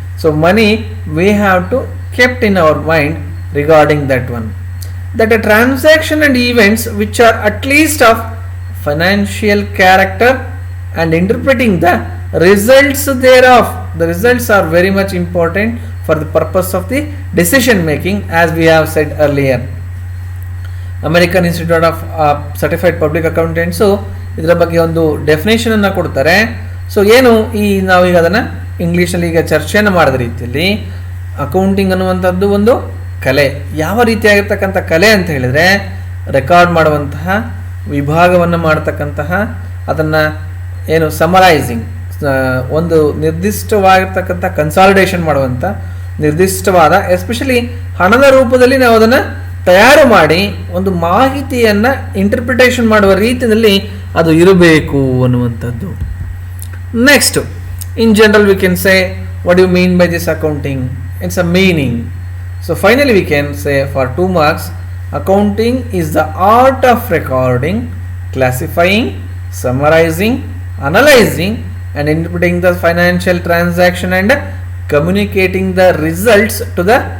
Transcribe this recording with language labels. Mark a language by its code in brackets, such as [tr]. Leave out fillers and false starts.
[en] So money we have to kept in our mind regarding that one, that a transaction and events which are at least of financial character and interpreting the results thereof. The results are very much important for the purpose of the decision making, as we have said earlier. [kn] American Institute of Certified Public Accountants ಇದರ ಬಗ್ಗೆ ಒಂದು definition ಅನ್ನು ಕೊಡ್ತಾರೆ. So ಏನು ಈ ನಾವೀಗ ಅದನ್ನು ಇಂಗ್ಲೀಷಲ್ಲಿ ಈಗ ಚರ್ಚೆಯನ್ನು ಮಾಡಿದ ರೀತಿಯಲ್ಲಿ, ಅಕೌಂಟಿಂಗ್ ಅನ್ನುವಂಥದ್ದು ಒಂದು ಕಲೆ. ಯಾವ ರೀತಿಯಾಗಿರ್ತಕ್ಕಂಥ ಕಲೆ ಅಂತ ಹೇಳಿದರೆ, ರೆಕಾರ್ಡ್ ಮಾಡುವಂತಹ, ವಿಭಾಗವನ್ನು ಮಾಡತಕ್ಕಂತಹ, ಅದನ್ನು ಏನು ಸಮರೈಸಿಂಗ್, ಒಂದು ನಿರ್ದಿಷ್ಟವಾಗಿರ್ತಕ್ಕಂಥ ಕನ್ಸಾಲಿಡೇಷನ್ ಮಾಡುವಂಥ, ನಿರ್ದಿಷ್ಟವಾದ ಎಸ್ಪೆಷಲಿ ಹಣದ ರೂಪದಲ್ಲಿ ನಾವು ಅದನ್ನು ತಯಾರು ಮಾಡಿ ಒಂದು ಮಾಹಿತಿಯನ್ನು ಇಂಟರ್ಪ್ರಿಟೇಷನ್ ಮಾಡುವ ರೀತಿಯಲ್ಲಿ ಅದು ಇರಬೇಕು ಅನ್ನುವಂಥದ್ದು. [en] Next, in general we can say, what do you mean by this accounting? It's a meaning. So finally we can say for 2 marks, accounting is the art of recording, classifying, summarizing, analyzing and interpreting the financial transaction and communicating the results to the